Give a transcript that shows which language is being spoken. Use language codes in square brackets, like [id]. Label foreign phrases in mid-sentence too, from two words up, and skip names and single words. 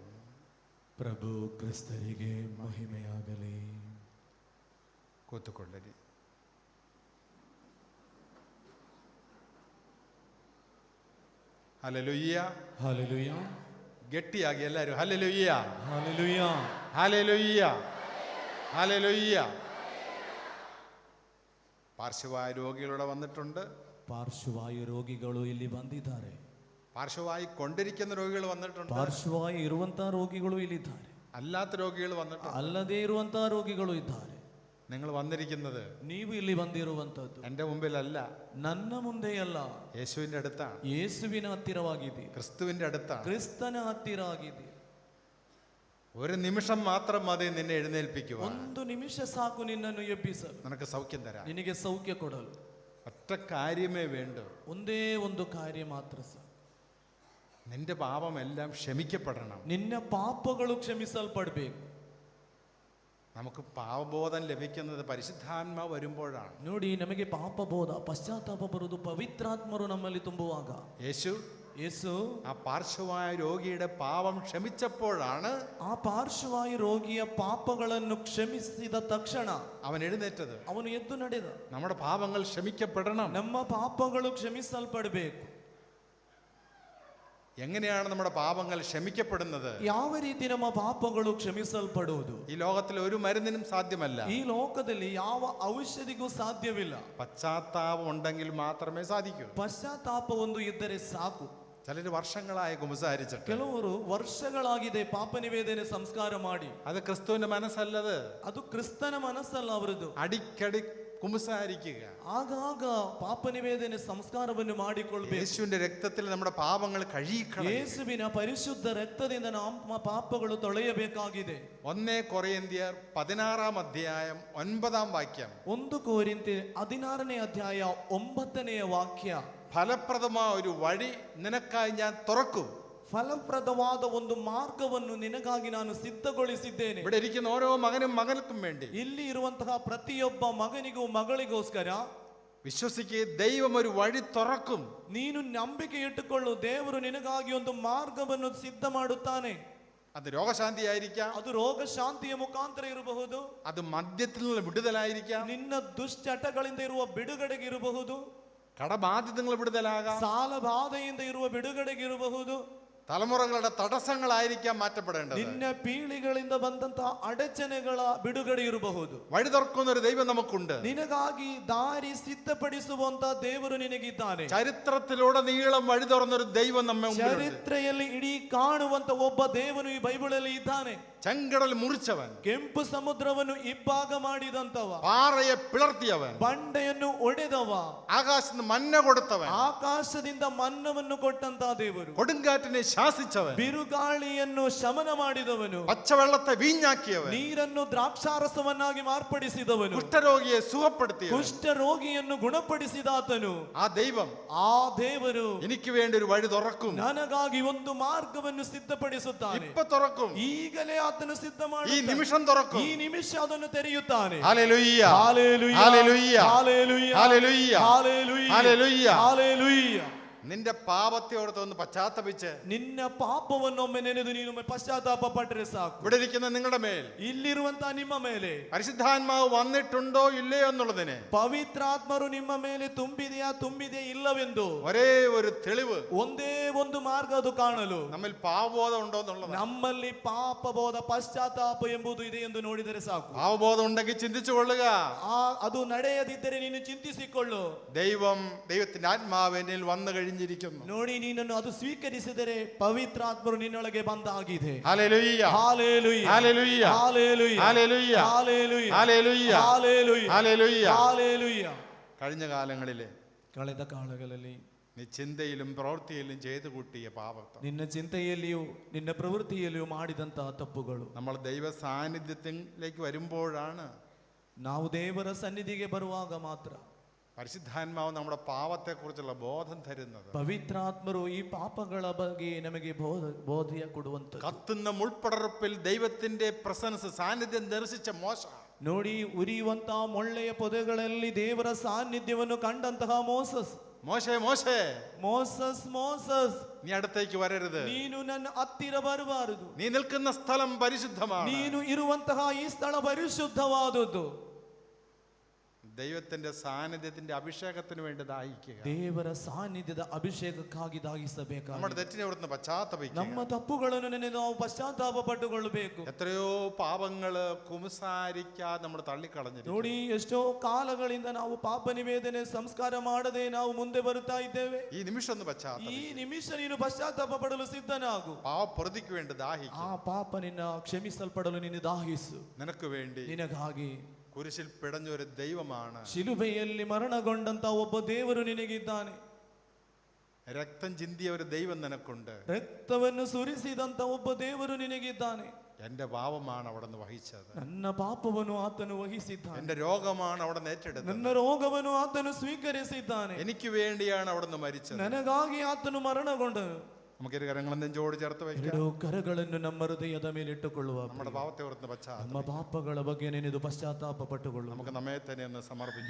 [kn] ಪ್ರಭು ಕ್ರಿಸ್ತರಿಗೆ ಮಹಿಮೆಯಾಗಲಿ. ಕೂತುಕೊಳ್ಳಲಿ. ಹಲ್ಲೆಲೂಯಾ, ಹಲ್ಲೆಲೂಯಾ, ಗಟ್ಟಿಯಾಗಿ ಎಲ್ಲರೂ ಹಲ್ಲೆಲೂಯಾ, ಹಲ್ಲೆಲೂಯಾ, ಹಲ್ಲೆಲೂಯಾ, [ml] ഹല്ലേലൂയ. പാർശ്വവായു രോഗികളിവിടെ വന്നിട്ടുണ്ട്. [kn] ಪಾರ್ಶ್ವವಾಯು ರೋಗಿಗಳು ಇಲ್ಲಿ ಬಂದಿದ್ದಾರೆ. [ml] പാർശ്വവായു കൊണ്ടിരിക്കുന്ന രോഗികൾ വന്നിട്ടുണ്ട്. [kn] ಪಾರ್ಶ್ವವಾಯು ಇರುವಂತಹ ರೋಗಿಗಳು ಇಲ್ಲಿದ್ದಾರೆ. [ml] അല്ലാത്ത രോഗികൾ വന്നിട്ടുണ്ട്. [kn] ಅಲ್ಲದೇ ಇರುವಂತಹ ರೋಗಿಗಳು ಇದ್ದಾರೆ. [ml] നിങ്ങൾ വന്നിരിക്കുന്നത് [kn] ನೀವು ಇಲ್ಲಿ ಬಂದಿರುವಂತದ್ದು [ml] എൻ്റെ മുമ്പിലല്ല, [kn] ನನ್ನ ಮುಂದೆಯಲ್ಲ, [ml] യേശുവിൻ്റെ അടുത്താണ്, [kn] ಯೇಸುವಿನ ಹತ್ತಿರವಾಗಿದೆ, [ml] ക്രിസ്തുവിൻ്റെ അടുത്താണ്, [kn] ಕ್ರಿಸ್ತನ ಹತ್ತಿರ ಆಗಿದೆ. [ml] ഒരു നിമിഷം മാത്രം മതി നിന്നെ എഴുന്നേൽപ്പിക്കുക. [kn] ಒಂದು ನಿಮಿಷ ಸಾಕು ನಿನ್ನನ್ನು ಎಬ್ಬಿಸಲು, [ml] നിനക്ക് സൗഖ്യം തരാം. [kn] ನಿನಗೆ ಸೌಖ್ಯ ಕೊಡಲು [ml] ഒറ്റ കാര്യമേ വേണ്ടൂ. [kn] ಒಂದೇ ಒಂದು ಕಾರ್ಯ ಮಾತ್ರ ಸಾಕು. [ml] നിന്റെ പാപമെല്ലാം ക്ഷമിക്കപ്പെടണം. [kn] ನಿನ್ನ ಪಾಪಗಳು ಕ್ಷಮಿಸಲ್ಪಡಬೇಕು. [ml] നമുക്ക് പാപബോധം ലഭിക്കുന്നത് പരിശുദ്ധാത്മാവ് വരുമ്പോഴാണ്. [kn] ನೋಡಿ, ನಮಗೆ ಪಾಪಬೋಧ, ಪಶ್ಚಾತ್ತಾಪ ಬರುವುದು ಪವಿತ್ರಾತ್ಮರು ನಮ್ಮಲ್ಲಿ ತುಂಬುವಾಗ. ಯೇಸು [ml] ആ പാർശ്വവായു രോഗിയുടെ പാപം ക്ഷമിച്ചപ്പോഴാണ് [kn] ಆ ಪಾರ್ಶ್ವವಾಯು ರೋಗಿಯ ಪಾಪಗಳನ್ನು ಕ್ಷಮಿಸಿದ ತಕ್ಷಣ [ml] അവൻ എഴുന്നേറ്റത്. [kn] ಅವನು ಎದ್ದು ನಡೆದ. [ml] നമ്മുടെ പാപങ്ങൾ ക്ഷമിക്കപ്പെടണം. [kn] ನಮ್ಮ ಪಾಪಗಳು ಕ್ಷಮಿಸಲ್ಪಡಬೇಕು. [ml] എങ്ങനെയാണ് നമ്മുടെ പാപങ്ങൾ ക്ഷമിക്കപ്പെടുന്നത്? [kn] ಯಾವ ರೀತಿ ನಮ್ಮ ಪಾಪಗಳು ಕ್ಷಮಿಸಲ್ಪಡುವುದು? [ml] ഈ ലോകത്തിൽ ഒരു മരുന്നിനും സാധ്യമല്ല. [kn] ಈ ಲೋಕದಲ್ಲಿ ಯಾವ ಔಷಧಿಗೂ ಸಾಧ್ಯವಿಲ್ಲ. [ml] പശ്ചാത്താപം ഉണ്ടെങ്കിൽ മാത്രമേ സാധിക്കൂ. [kn] ಪಶ್ಚಾತ್ತಾಪ ಒಂದು ಇದ್ದರೆ ಸಾಕು. [ml] ചിലർ വർഷങ്ങളായി കുമ്പസാരിച്ചിട്ട്, [kn] ಕೆಲವರು ವರ್ಷಗಳಾಗಿದೆ ಪಾಪ ನಿವೇದನೆ ಸಂಸ್ಕಾರ ಮಾಡಿ. [ml] അത് ക്രിസ്തുവിന്റെ മനസ്സല്ലത്. [kn] ಅದು ಕ್ರಿಸ್ತನ ಮನಸ್ಸಲ್ಲ ಅವರದು. [ml] അടിക്കടി കുമ്പസാരിക്കുക, [kn] ಆಗಾಗ ಪಾಪ ನಿವೇದನೆ ಸಂಸ್ಕಾರವನ್ನು ಮಾಡಿಕೊಳ್ಳಬೇಕು. [ml] യേശുവിന്റെ രക്തത്തിൽ നമ്മുടെ പാപങ്ങൾ കഴുകിക്കളയും. [kn] ಯೇಸುವಿನ ಪರಿಶುದ್ಧ ರಕ್ತದಿಂದ ನಮ್ಮ ಪಾಪಗಳು ತೊಳೆಯಬೇಕಾಗಿದೆ. [ml] 1 കൊരിന്ത്യർ 16 അധ്യായം 9 വാക്യം. [kn] 1 ಕೊರಿಂಥಿ 16 ಅಧ್ಯಾಯ 9 ವಾಕ್ಯ. [ml] ഫലപ്രദമായ ഒരു വഴി നിനക്കായി ഞാൻ തുറക്കും. [kn] ಫಲಪ್ರದವಾದ ಒಂದು ಮಾರ್ಗವನ್ನು ನಿನಗಾಗಿ ನಾನು ಸಿದ್ಧಗೊಳಿಸಿದ್ದೇನೆ. [ml] ഇവിടെ ഇരിക്കുന്ന ഓരോ മകനും മകൾക്കും വേണ്ടി, [kn] ಇಲ್ಲಿ ಇರುವಂತಹ ಪ್ರತಿಯೊಬ್ಬ ಮಗನಿಗೂ ಮಗಳಿಗೋಸ್ಕರ [ml] വിശ്വസിക്കുക, ദൈവം ഒരു വഴി തുറക്കും. [kn] ನೀನು ನಂಬಿಕೆ ಇಟ್ಟುಕೊಳ್ಳು, ದೇವರು ನಿನಗಾಗಿ ಒಂದು ಮಾರ್ಗವನ್ನು ಸಿದ್ಧ ಮಾಡುತ್ತಾನೆ. [ml] അത് രോഗശാന്തി ആയിരിക്കാം, [kn] ಅದು ರೋಗ ಶಾಂತಿಯ ಮುಖಾಂತರ ಇರಬಹುದು, [ml] അത് മദ്യത്തിൽ നിന്ന് വിടുതലായിരിക്കാം, [kn] ನಿನ್ನ ದುಶ್ಚಟಗಳಿಂದ ಇರುವ ಬಿಡುಗಡೆಗೆ ಇರಬಹುದು, [ml] കടബാധ്യതകൾ വിടുതലാകാം, [kn] ಸಾಲ ಬಾಧೆಯಿಂದ ಇರುವ ಬಿಡುಗಡೆಗೆ ಇರಬಹುದು, [ml] തലമുറകളുടെ തടസ്സങ്ങളായിരിക്കാം മാറ്റപ്പെടേണ്ടത്. [kn] ನಿನ್ನ ಪೀಳಿಗಳಿಂದ ಬಂದಂತಹ ಅಡಚಣೆಗಳ ಬಿಡುಗಡೆ ಇರಬಹುದು. [ml] വഴി തുറക്കുന്ന ഒരു ദൈവം നമുക്കുണ്ട്. [kn] ನಿನಗಾಗಿ ದಾರಿ ಸಿದ್ಧಪಡಿಸುವಂತ ದೇವರು ನಿನಗಿದ್ದಾನೆ. [ml] ചരിത്രത്തിലൂടെ നീളം വഴി തുറന്നൊരു ദൈവം നമ്മെ [kn] ಚರಿತ್ರೆಯಲ್ಲಿ ಇಡೀ ಕಾಣುವಂತ ಒಬ್ಬ ದೇವನು ಈ ಬೈಬಲಲ್ಲಿ ಇದ್ದಾನೆ. [ml] ചെങ്കടൽ മുറിച്ചവൻ, [kn] ಕೆಂಪು ಸಮುದ್ರವನ್ನು ಇಬ್ಬಾಗ ಮಾಡಿದಂತವ, [ml] പാറയെ പിളർത്തിയവൻ, [kn] ಬಂಡೆಯನ್ನು ಒಡೆದವ, [ml] ആകാശത്തിന് മന്ന കൊടുത്തവൻ, [kn] ಆಕಾಶದಿಂದ ಮನ್ನವನ್ನು ಕೊಟ್ಟಂತ ದೇವರು, [ml] കൊടുങ്കാറ്റിനെ ശാസിച്ചവൻ, [kn] ಬಿರುಗಾಳಿಯನ್ನು ಶಮನ ಮಾಡಿದವನು, [ml] പച്ചവെള്ളത്തെ വീഞ്ഞാക്കിയവൻ, [kn] ನೀರನ್ನು ದ್ರಾಕ್ಷಾರಸವನ್ನಾಗಿ ಮಾರ್ಪಡಿಸಿದವನು, [ml] കുഷ്ഠരോഗിയെ സുഖപ്പെടുത്തിയവൻ, [kn] ಕುಷ್ಠ ರೋಗಿಯನ್ನು ಗುಣಪಡಿಸಿದಾತನು. [ml] ആ ദൈവം [kn] ಆ ದೇವರು [ml] എനിക്ക് വേണ്ടി ഒരു വഴി തുറക്കും. [kn] ನನಗಾಗಿ ಒಂದು ಮಾರ್ಗವನ್ನು ಸಿದ್ಧಪಡಿಸುತ್ತಾನೆ. [ml] ഇപ്പൊ തുറക്കും. [kn] ಈಗಲೇ ಆತನು ಸಿದ್ಧ [ml] ഈ [kn] ಮಾಡುತ್ತಾನೆ. [ml] നിമിഷം തുറക്കും. [kn] ಈ ನಿಮಿಷ ಅದನ್ನು ತೆರೆಯುತ್ತಾನೆ. [ml] ഹല്ലേലൂയ, ഹല്ലേലൂയ, ഹല്ലേലൂയ, ഹല്ലേലൂയ, ഹല്ലേലൂയ, ഹല്ലേലൂയ, ഹല്ലേലൂയ. ഹല്ലേലൂയ. നിന്റെ പാപത്തെ ഓർത്ത് ഒന്ന് പശ്ചാത്തപിച്ച് [kn] ನಿನ್ನ ಪಾಪವನ್ನೊಮ್ಮೆ ನೆನೆದು ನೀನು ಪಶ್ಚಾತ್ತಾಪ ಪಟ್ಟರೆ ಸಾಕು. [ml] ഇവിടെ ഇരിക്കുന്ന നിങ്ങളുടെ മേൽ [kn] ಇಲ್ಲಿರುವಂತಹ ನಿಮ್ಮ ಮೇಲೆ [ml] പരിശുദ്ധാത്മാവ് വന്നിട്ടുണ്ടോ ഇല്ലയോ എന്നുള്ളതിന് [kn] ಪವಿತ್ರಾತ್ಮರು ನಿಮ್ಮ ಮೇಲೆ ತುಂಬಿದೆಯೇ ಇಲ್ಲವೆಂದು [ml] ഒരേ ഒരു തെളിവ്, [kn] ಒಂದೇ ಒಂದು ಮಾರ್ಗ ಅದು ಕಾಣಲು, [ml] നമ്മിൽ പാപബോധം ഉണ്ടോ എന്നുള്ളത്. [kn] ನಮ್ಮಲ್ಲಿ ಪಾಪಬೋಧ ಪಶ್ಚಾತ್ತಾಪ ಎಂಬುದು ಇದೆ ಎಂದು ನೋಡಿದರೆ ಸಾಕು. [ml] പാപബോധം ഉണ്ടെങ്കിൽ ചിന്തിച്ചു കൊള്ളുക, [kn] ಅದು ನಡೆಯದಿದ್ದರೆ ನೀನು ಚಿಂತಿಸಿಕೊಳ್ಳು. [ml] ദൈവത്തിന്റെ ആത്മാവ് എന്നിൽ വന്നു കഴിഞ്ഞിരിക്കുന്നു. [kn] ನೋಡಿ, ನೀನನ್ನು ಅದು ಸ್ವೀಕರಿಸಿದರೆ ಪವಿತ್ರಾತ್ಮರು ನಿನ್ನೊಳಗೆ ಬಂದಾಗಿದೆ. [ml] ഹല്ലേലൂയ, [kn] ಹಲ್ಲೆಲೂಯ, [ml] ഹല്ലേലൂയ, [kn] ಹಲ್ಲೆಲೂಯ, [ml] ഹല്ലേലൂയ, [kn] ಹಲ್ಲೆಲೂಯ, [ml] ഹല്ലേലൂയ, [kn] ಹಲ್ಲೆಲೂಯ, [ml] ഹല്ലേലൂയ. [kn] ಹಲ್ಲೆಲೂಯ. [ml] കഴിഞ്ഞ കാലങ്ങളിലെ [kn] ಕಳೆದ ಕಾಲಗಳಲ್ಲಿ [ml] നീ ചിന്തയിലും പ്രവൃത്തിയിലും ചെയ്തു കൂട്ടിയ പാപം, [kn] ನಿನ್ನ ಚಿಂತೆಯಲ್ಲಿಯೂ ನಿನ್ನ ಪ್ರವೃತ್ತಿಯಲ್ಲಿಯೂ ಮಾಡಿದಂತಹ ತಪ್ಪುಗಳು, [ml] നമ്മൾ ദൈവ സാന്നിധ്യത്തിലേക്ക് വരുമ്പോഴാണ് [kn] ನಾವು ದೇವರ ಸನ್ನಿಧಿಗೆ ಬರುವಾಗ ಮಾತ್ರ [ml] പരിശുദ്ധാത്മാവ് നമ്മുടെ പാപത്തെക്കുറിച്ചുള്ള ബോധം തരുന്നത്. [kn] ಪವಿತ್ರಾತ್ಮರು ಈ ಪಾಪಗಳ ಬಗ್ಗೆ ನಮಗೆ ಬೋಧೆಯ ಕೊಡುವಂತ. [ml] കത്തുന്ന മുൾപ്പടർപ്പിൽ ദൈവത്തിന്റെ പ്രസൻസ് സാന്നിധ്യം ദർശിച്ച മോശ, [kn] ನೋಡಿ, ಉರಿಯುವಂತಹ ಮೊಳ್ಳೆಯ ಪೊದೆಗಳಲ್ಲಿ ದೇವರ ಸಾನ್ನಿಧ್ಯವನ್ನು ಕಂಡಂತಹ ಮೋಸಸ್, [ml] മോശേ മോശേ, [kn] ಮೋಸಸ್ ಮೋಸಸ್, [ml] നീ അടുത്തേക്ക് വരരുത്, [kn] ನೀನು ನನ್ನ ಹತ್ತಿರ ಬರಬಾರದು, [ml] നീ നിൽക്കുന്ന സ്ഥലം പരിശുദ്ധമാണ്. [kn] ನೀನು ಇರುವಂತಹ ಈ ಸ್ಥಳ ಪರಿಶುದ್ಧವಾದದ್ದು. [ml] ദൈവത്തിന്റെ സാന്നിധ്യത്തിന്റെ അഭിഷേകത്തിന് വേണ്ടി ദാഹിക്കുക. [kn] ದೇವರ ಸಾನ್ನಿಧ್ಯದ ಅಭಿಷೇಕಕ್ಕಾಗಿ ದಾಗಿಸಬೇಕು. [ml] നമ്മുടെ തെറ്റിനെ ഓർത്ത് പശ്ചാത്തപിക്കുക. [kn] ನಮ್ಮ ತಪ್ಪುಗಳನ್ನು ನೆನೆದು ನಾವು ಪಶ್ಚಾತ್ತಾಪ ಪಟ್ಟುಕೊಳ್ಳಬೇಕು. [ml] എത്രയോ പാപങ്ങള് കുമ്പസാരിക്കാതെ നമ്മൾ തള്ളിക്കളഞ്ഞിരിക്കുന്നു. [kn] ನೋಡಿ, ಎಷ್ಟೋ ಕಾಲಗಳಿಂದ ನಾವು ಪಾಪ ನಿವೇದನೆ ಸಂಸ್ಕಾರ ಮಾಡದೆ ನಾವು ಮುಂದೆ ಬರುತ್ತಾ ಇದ್ದೇವೆ. [ml] ഈ നിമിഷം ഒന്ന് പശ്ചാത്തപിക്കുക. [kn] ಈ ನಿಮಿಷ ನೀನು ಪಶ್ಚಾತ್ತಾಪ ಪಡಲು ಸಿದ್ಧನಾಗು. [ml] പാപപ്രതിക്ക് വേണ്ടി ദാഹിക്കുക. [kn] ಆ ಪಾಪ ನಿನ್ನ ಕ್ಷಮಿಸಲ್ಪಡಲು ನೀನು ದಾಹಿಸು. [ml] നിനക്ക് വേണ്ടി [kn] ನಿನಗಾಗಿ [ml] കുരിശിൽ പിടഞ്ഞ ഒരു ദൈവമാണ്. [kn] ಶಿಲುಬೆಯಲ್ಲಿ ಮರಣಗೊಂಡಂತ ಒಬ್ಬ ದೇವರು ನಿನಗಿದ್ದಾನೆ. [ml] രക്തം ചിന്തിയ ഒരു ദൈവം നിനക്കുണ്ട്. [kn] ರಕ್ತವನ್ನು ಸುರಿಸಿದಂತ ಒಬ್ಬ ದೇವರು ನಿನಗಿದ್ದಾನೆ. [ml] എന്റെ പാപമാണ് അവിടെ നിന്ന് വഹിച്ചത്. [kn] ನನ್ನ ಪಾಪವನ್ನು ಆತನು ವಹಿಸಿದ್ದಾನೆ. [ml] എന്റെ രോഗമാണ് അവിടെ നിന്ന് ഏറ്റെടുത്തത്. [kn] ನನ್ನ ರೋಗವನ್ನು ಆತನು ಸ್ವೀಕರಿಸಿದ್ದಾನೆ. [ml] എനിക്ക് വേണ്ടിയാണ് അവിടെ നിന്ന് മരിച്ചത്. [kn] ನನಗಾಗಿ ಆತನು ಮರಣಗೊಂಡನು. [ml] നമുക്കൊരു കരങ്ങളും നെഞ്ചോട് ചേർത്ത് വയ്ക്കാം. [kn] ಎರಡು ಕರಗಳನ್ನು ನಮ್ಮ ಹೃದಯದ ಮೇಲೆ ಇಟ್ಟುಕೊಳ್ಳುವ. [ml] നമ്മുടെ പാപത്തെ ഓർത്ത് [kn] ನಮ್ಮ [ml] പശ്ചാത്തലം [kn] ಪಾಪಗಳ ಬಗ್ಗೆ ನೆನೆದು ಪಶ್ಚಾತ್ತಾಪ ಪಟ್ಟುಕೊಳ್ಳುವ. [ml] നമുക്ക് നമ്മെ തന്നെ ഒന്ന് സമർപ്പിക്കാം.